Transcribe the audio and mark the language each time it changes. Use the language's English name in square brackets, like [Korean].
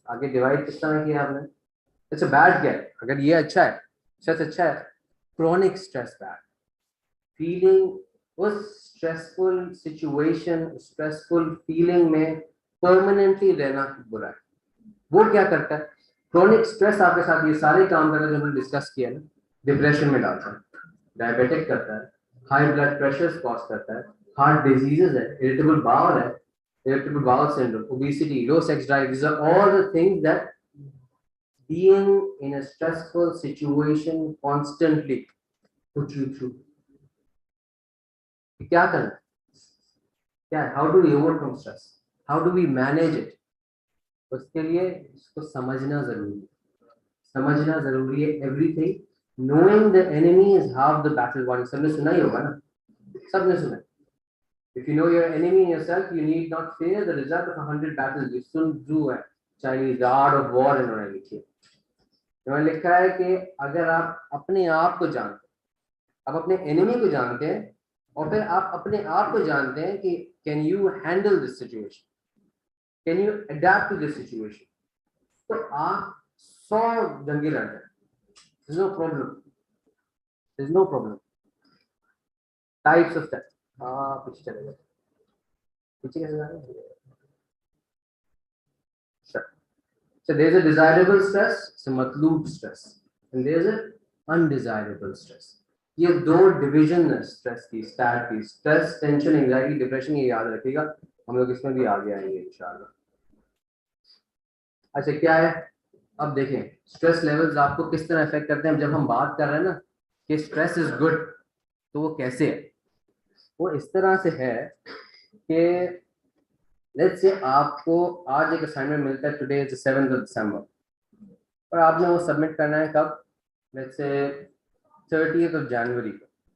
[Hindi] आगे डिवाइड किस तरह किया आपने? अच्छा बैड क्या है, अगर ये अच्छा है, स्ट्रेस अच्छा है, क्रॉनिक स्ट्रेस बैड, फीलिंग उस स्ट्रेसफुल सिचुएशन, स्ट्रेसफुल फीलिंग में परमानेंटली रहना बुरा है। वो क्या करता है, क्रॉनिक स्ट्रेस आपके साथ ये सारे काम करता है जो हमने डिस्कस किया ना, डिप्रेशन में डालता है, डायबिटिक करता है, हाई ब्लड प्रेशर कॉज करता है, हार्ट डिजीजेस है, इरिटेबल बाउल है, [English] irritable bowel syndrome, obesity, low sex drive. These are all the things that being in a stressful situation constantly put you through. [Hindi] क्या करना, क्या है, [English] how do we overcome stress, how do we manage it? [Hindi] उसके लिए इसको समझना जरूरी है, समझना जरूरी है। [English] Everything, knowing the enemy is half the battle won। [Hindi] सबने सुना ही होगा ना, सबने सुना। [English] If you know your enemy in yourself, you need not fear the result of 100 battles। [Hindi] ये Sun Tzu है, Chinese the art of war इन्होंने लिखी है। इन्होंने लिखा है कि अगर आप अपने आप को जानते हैं, आप अपने एनिमी को जानते हैं, और फिर आप अपने आप को जानते हैं कि [English] can you handle this situation, [Hindi] can you adapt to this situation, तो आप 100 जंगे लड़ते हैं। [English] There's no problem, there's no problem। Types of stress, [Hindi] पीछे चले गए, पीछे कैसे जा रहे हैं? [English] So there's a desirable stress, it's a matloob stress, and there's a undesirable stress। [Hindi] ये दो डिवीजन है स्ट्रेस की, स्टैट की। स्ट्रेस, टेंशन, एंजाइटी, डिप्रेशन, ये याद रखिएगा, हम लोग इसमें भी आगे आएंगे इंशाल्लाह। अच्छा क्या है, अब देखें स्ट्रेस लेवल्स आपको किस तरह अफेक्ट करते हैं। जब हम बात कर रहे हैं ना कि [English] stress is good, [Hindi] तो वो कैसे है, वो इस तरह से है कि लेट्स से आपको आज एक असाइनमेंट मिलता है, [English] today is 7th of December, [Hindi] और आपने वो सबमिट करना है कब, let's say 30th of January को।